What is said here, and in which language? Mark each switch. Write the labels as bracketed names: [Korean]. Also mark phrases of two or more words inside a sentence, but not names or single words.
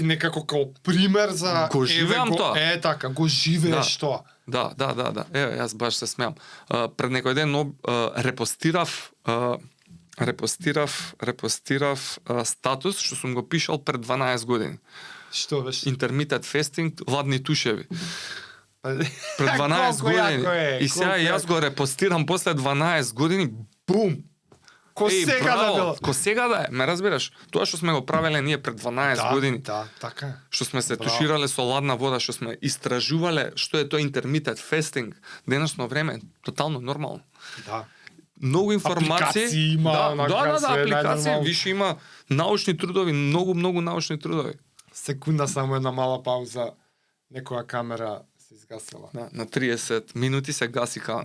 [Macedonian] си некако као пример за Го живеам тоа. така, го живееш Да. тоа. Да. Еве, јас баш се смеам. Пред некој ден репостирав статус што сум го пишал пред 12 години. Што беше? [English] Intermittent fasting, [Macedonian] ладни тушеви. Пред Колку 12 години. јако е, И сега колку јас јако. го репостирам после 12 години, бум! Ко сега да било. Ко сега да е, ме разбираш? Тоа што сме го правеле ние пред 12 години. Да, така е. Што сме се Браво. туширале со ладна вода, што сме истражувале што е тоа [English] intermittent fasting, [Macedonian] денешно време е тотално нормално. Да. Многу информации, Апликации има, онака, све апликации, најнормално. више има научни трудови, многу научни трудови. Секунда само една мала пауза. Некоја камера се изгасила. На 30 минути се гаси кана.